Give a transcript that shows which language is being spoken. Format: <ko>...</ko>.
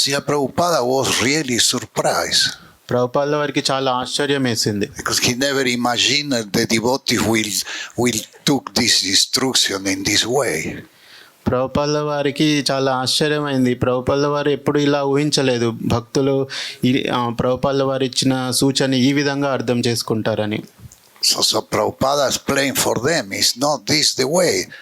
<en>Prabhupada was really surprised.</en> <te>Prabhupada వారికి చాలా ఆశ్చర్యం వేసింది.</te> <en>Because he never imagined that the devotee will took this destruction in this way.</en> <te>Prabhupada వారికి చాలా ఆశ్చర్యమైంది. ప్రభుపాద వారు ఎప్పుడు ఇలా ఊహించలేదు, భక్తులు ప్రభుపాద వారు ఇచ్చిన సూచన ఈ విధంగా అర్థం చేసుకుంటారని.</te> <en>So Prabhupada explained for them, it's not this the way.</en>